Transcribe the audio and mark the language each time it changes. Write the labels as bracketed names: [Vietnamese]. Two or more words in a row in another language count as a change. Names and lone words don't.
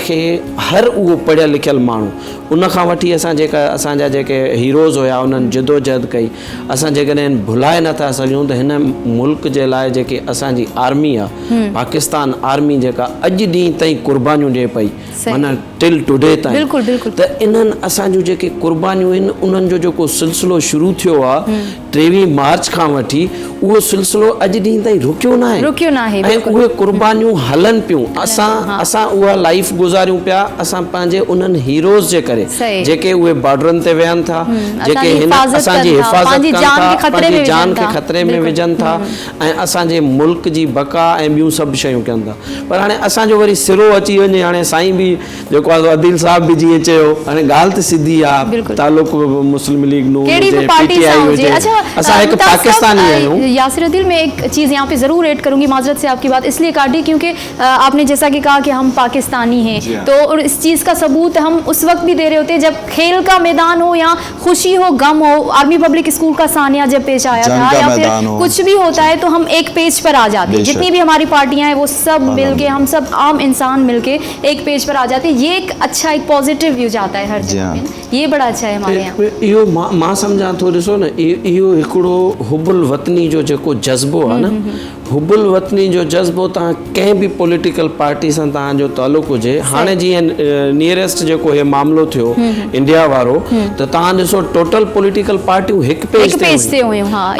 [Sindhi] खे हर उहो पढ़ियल लिखियल माण्हू उन खां वठी असां जेका असांजा जेके हीरोज़ हुया उन्हनि जदोजहद कई, असां जेकॾहिं भुलाए नथा सघूं त हिन मुल्क जे लाइ जेके असांजी आर्मी आहे, पाकिस्तान आर्मी जेका अॼु ॾींहं ताईं कुर्बानियूं ॾिए पई, माना [English] till today [Sindhi] ताईं, त इन्हनि असांजूं जेके कुर्बानियूं आहिनि उन्हनि जो जेको सिलसिलो शुरू थियो आहे 23 मार्च खां वठी, उहो सिलसिलो अॼु ॾींहं ताईं रुकियो न आहे ऐं उहे कुर्बानियूं हलनि पियूं। असां उहा लाइफ गुज़ारियूं पिया असां पंहिंजे उन्हनि हीरोज़ जे करे जेके उहे बॉर्डरनि ते वेहनि था, जेके हिन असांजी हिफ़ाज़त कनि था, पंहिंजी जान खे ख़तरे में विझनि था ऐं असांजे मुल्क जी बका ऐं ॿियूं सभु शयूं कनि था। पर हाणे असांजो वरी सिरो अची वञे, हाणे साईं बि जेको आहे अदील साहब बि जीअं चयो, हाणे ॻाल्हि त सिधी आहे, तालुक मुस्लिम लीग नून हुजे, PTI हुजे, असां हिकु पाकिस्तानी आहियूं। यासिर अदील, [Urdu] میں ایک چیز یہاں پے ضرور ایڈ کروں گی، معذرت سے آپ کی بات اس لیے کاٹی کیونکہ آپ نے جیسا کہ کہا کہ ہم پاکستانی ہیں، تو اور اس چیز کا ثبوت ہم اس وقت بھی دے رہے ہوتے ہیں جب کھیل کا میدان ہو یا خوشی ہو، غم ہو، آرمی پبلک سکول کا سانیہ جب پیش آیا تھا یا پھر کچھ بھی ہوتا ہے تو ہم ایک پیج پر آ جاتے ہیں، جتنی بھی ہماری پارٹیاں ہیں وہ سب مل کے، ہم سب عام انسان مل کے ایک پیج پر آ جاتے ہیں. یہ ایک اچھا، ایک [English] positive view [Urdu] جاتا ہے ہر جگہ میں، یہ بڑا اچھا ہے ہمارے یہاں. [Sindhi] इहो मां सम्झां थो, ॾिसो न, इहो हिकिड़ो हुबुल वतनी जो जेको जज़्बो आहे न, हुबुल वतनी जो जज़्बो तव्हां कंहिं बि [English] political party [Sindhi] सां तव्हांजो तालुक़ु हुजे, हाणे जीअं नियरेस्ट जेको हे मामिलो थियो इंडिया वारो, त तव्हां ॾिसो [English] total political [Sindhi] पार्टियूं हिकु पेज ते हुयूं,